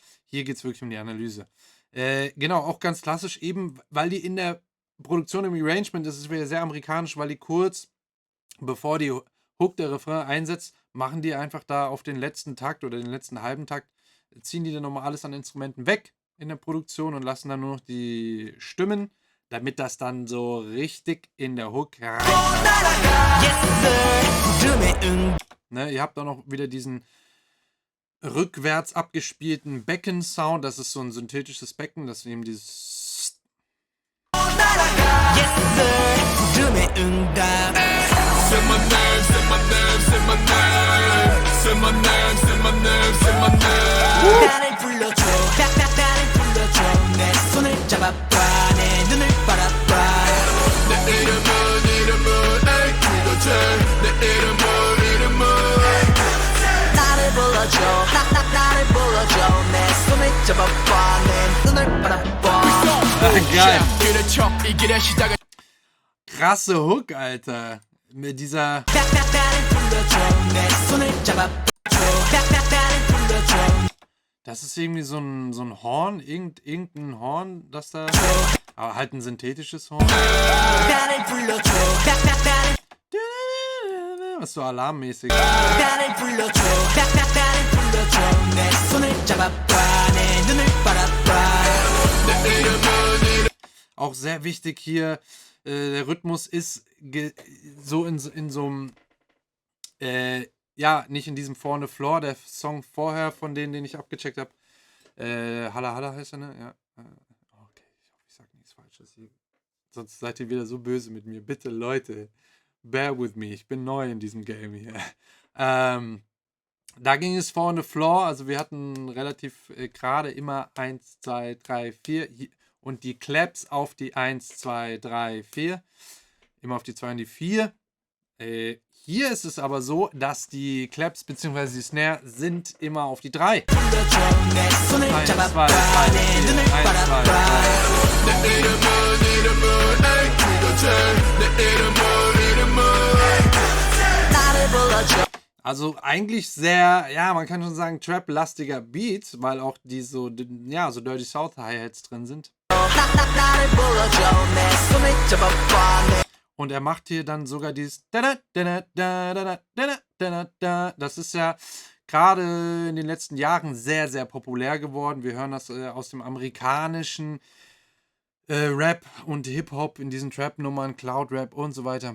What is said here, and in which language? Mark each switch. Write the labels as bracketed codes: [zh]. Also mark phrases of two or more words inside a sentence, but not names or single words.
[de] Hier geht es wirklich um die Analyse. Genau, auch ganz klassisch eben, weil die in der Produktion im Arrangement, das ist wieder sehr amerikanisch, weil die kurz, bevor die Hook, der Refrain einsetzt, machen die einfach da auf den letzten Takt oder den letzten halben Takt, ziehen die dann nochmal alles an Instrumenten weg in der Produktion und lassen dann nur noch die Stimmen, damit das dann so richtig in der Hook rein. Ne, ihr habt auch noch wieder diesen rückwärts abgespielten Becken-Sound. Das ist so ein synthetisches Becken, das eben dieses 응답 [en] Say my name, say my name, say my name. Say my name, say my name, say my name. [ko] 나를 불러줘 나를 불러줘 내 손을 잡아봐 내 눈을 바라봐 내 이름은 에이 그거지. 내 이름은 나를 불러줘 나를 불러줘 내 손을 잡아봐 내 눈을 바라봐 [de] Geil. [ko] 길을 쳐 이 길의 시작은 [de] Krasse Hook, Alter. Mit dieser. [ko] 나를 불러줘 내 손을 잡아줘 나를 불러줘 [de] Das ist irgendwie so ein Horn, irgendein Horn, das da. Aber halt ein synthetisches Horn. [ko] 나를 불러줘 [de] Was so alarmmäßig. [ko] 나를 불러줘 나를 불러줘 내 손을 잡아봐 내 눈을 바라봐 [de] Auch sehr wichtig hier, der Rhythmus ist so in so einem, ja, nicht in diesem vorne Floor, der Song vorher von denen, den ich abgecheckt habe. Halla Halla heißt er, ne? Ja. Okay, ich hoffe, ich sage nichts Falsches hier. Sonst seid ihr wieder so böse mit mir. Bitte, Leute, [en] bear with me. [de] Ich bin neu in diesem Game hier. Da ging es vorne Floor, also wir hatten relativ gerade immer 1, 2, 3, 4 und die Claps auf die 1, 2, 3, 4. Immer auf die 2 und die 4. Hier ist es aber so, dass die Claps bzw. die Snare sind immer auf die 3. 1, 2, 3, 4. 1, 2, 3. [ko] 내 이름은 에이 그거지. 내 이름은 나를 불러줘 [de] Also eigentlich sehr, ja, man kann schon sagen, Trap-lastiger Beat, weil auch die so, ja, so [en] Dirty South Hi-Hats [de] drin sind. [ko] 나를 불러줘 내 손을 잡아봐 [de] Und er macht hier dann sogar dieses. Das ist ja gerade in den letzten Jahren sehr, sehr populär geworden. Wir hören das aus dem amerikanischen Rap und Hip-Hop in diesen Trap-Nummern, Cloud-Rap und so weiter.